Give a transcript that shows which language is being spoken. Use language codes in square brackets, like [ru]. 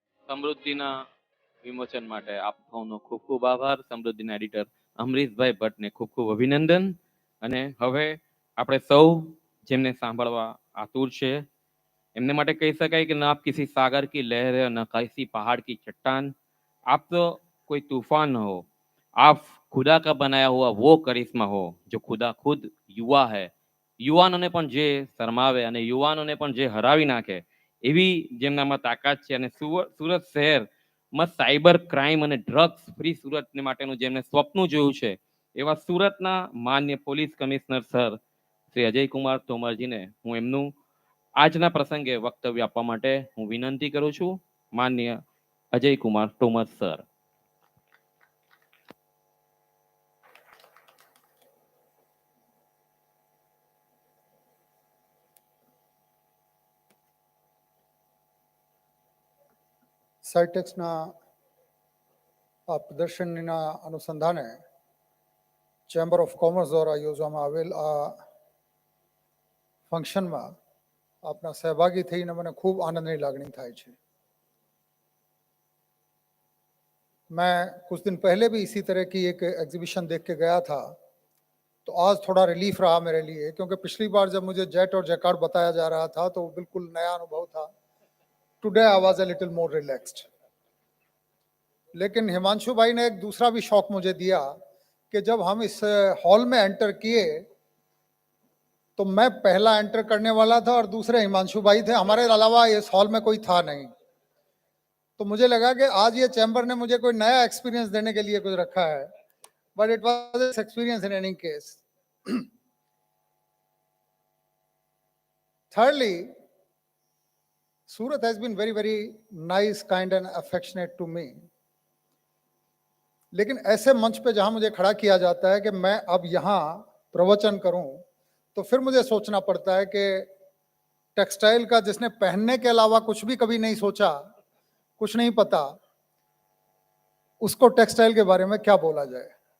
[gu] સમૃદ્ધિના વિમોચન માટે આપ સૌનો ખૂબ ખૂબ આભાર. સમૃદ્ધિના એડિટર અમરીશભાઈ ભટ્ટને ખૂબ ખૂબ અભિનંદન. અને હવે આપણે સૌ જેમને સાંભળવા આતુર છે એમને માટે કહી શકાય [hi] कि ना आप किसी सागर की लहर है ना किसी पहाड़ की चट्टान, आप तो कोई तूफान न हो, आप खुदा का बनाया हुआ वो करिश्मा हो जो खुदा खुद युवा है. [gu] યુવાનોને પણ જે શરમાવે અને યુવાનોને પણ જે હરાવી નાખે એવી જેમનામાં તાકાત છે અને સુરત શહેરમાં સાયબર ક્રાઇમ અને ડ્રગ્સ ફ્રી સુરત માટેનું જેમને સ્વપ્ન જોયું છે એવા સુરતના માન્ય police commissioner sir Shri Ajaykumar તોમરજીને હું એમનું આજના પ્રસંગે વક્તવ્ય આપવા માટે હું વિનંતી કરું છું. માન્ય અજયકુમાર તોમર સર. સાઇટેક્સના આ પ્રદર્શનના અનુસંધાને ચેમ્બર ઓફ કોમર્સ દ્વારા યોજવામાં આવેલ આ ફંક્શનમાં આપના સહભાગી થઈને મને ખૂબ આનંદની લાગણી થાય છે. [hi] मैं कुछ दिन पहले भी इसी तरह की एक एग्जीबिशन देख के गया था, तो आज थोड़ा रिलीफ रहा मेरे लिए, क्योंकि पिछली बार जब मुझे जेट और जैकार्ड बताया जा रहा था तो बिल्कुल नया अनुभव था. [en] Today I was a little more relaxed. [hi] लेकिन हिमांशु भाई ने एक दूसरा भी शौक मुझे दिया कि जब हम इस हॉल में एंटर किए तो मैं पहला एंटर करने वाला था और दूसरे हिमांशु भाई थे, हमारे अलावा इस हॉल में कोई था नहीं. तो मुझे लगा कि आज ये चैम्बर ने मुझे कोई नया एक्सपीरियंस देने के लिए कुछ रखा है, [en] But it was experience in any case. Thirdly, Surat has been very, very nice, kind and affectionate to me. [hi] लेकिन ऐसे मंच पे जहां मुझे खड़ा किया जाता है कि मैं अब यहां प्रवचन करूं, तो फिर मुझे सोचना पड़ता है कि टेक्सटाइल का जिसने पहनने के अलावा कुछ भी कभी नहीं सोचा, कुछ नहीं पता, उसको टेक्सटाइल के बारे में क्या बोला जाए.